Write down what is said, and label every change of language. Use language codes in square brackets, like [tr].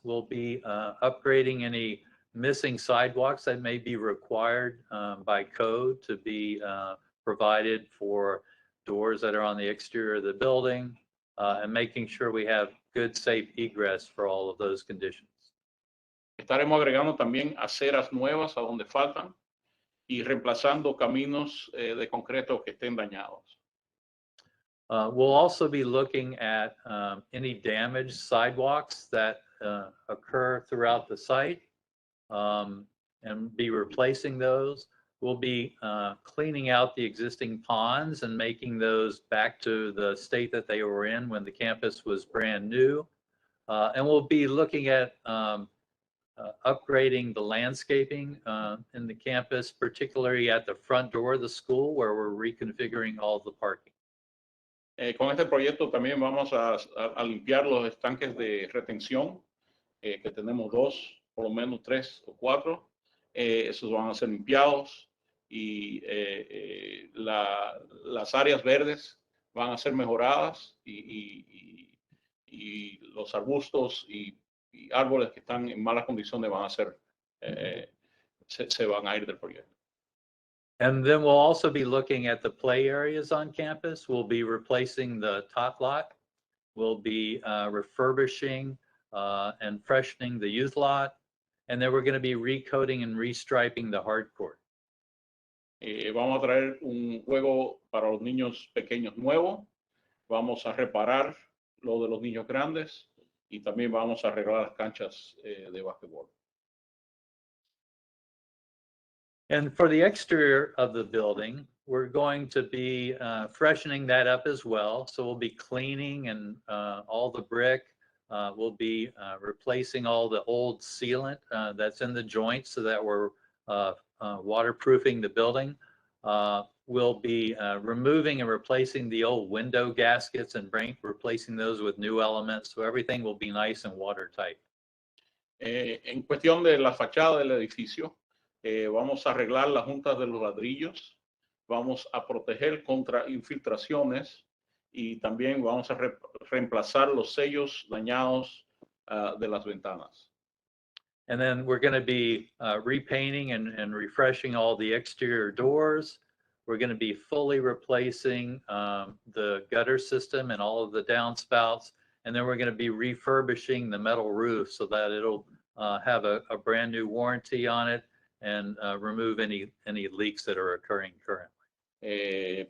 [en] We'll be upgrading any missing sidewalks that may be required by code to be provided for doors that are on the exterior of the building and making sure we have good, safe egress for all of those conditions. [es] Estaremos agregando también aceras nuevas a donde faltan y reemplazando caminos de concreto que estén dañados. [en] We'll also be looking at any damaged sidewalks that occur throughout the site and be replacing those. We'll be cleaning out the existing ponds and making those back to the state that they were in when the campus was brand new. And we'll be looking at upgrading the landscaping in the campus, particularly at the front door of the school where we're reconfiguring all the parking. [es] Con este proyecto también vamos a limpiar los estanques de retención, que tenemos 2, por lo menos 3 o 4. Esos van a ser limpiados y las áreas verdes van a ser mejoradas y los arbustos y árboles que están en malas condiciones van a ser, se van a ir del proyecto. [en] And then we'll also be looking at the play areas on campus. We'll be replacing the tot lot. We'll be refurbishing and freshening the youth lot. And then we're going to be recoating and restriping the hard court. [es] Vamos a traer un juego para los niños pequeños nuevo. Vamos a reparar lo de los niños grandes y también vamos a arreglar las canchas de básquetbol. [en] And for the exterior of the building, we're going to be freshening that up as well. So we'll be cleaning and all the brick. We'll be replacing all the old sealant that's in the joints so that we're waterproofing the building. We'll be removing and replacing the old window gaskets and replacing those with new elements. So everything will be nice and watertight. [es] En cuestión de la fachada del edificio, vamos a arreglar las juntas de los ladrillos, vamos a proteger contra infiltraciones y también vamos a reemplazar los sellos dañados de las ventanas. [en] And then we're going to be repainting and refreshing all the exterior doors. We're going to be fully replacing the gutter system and all of the downspouts. And then we're going to be refurbishing the metal roof so that it'll have a brand new warranty on it and remove any leaks that are occurring currently.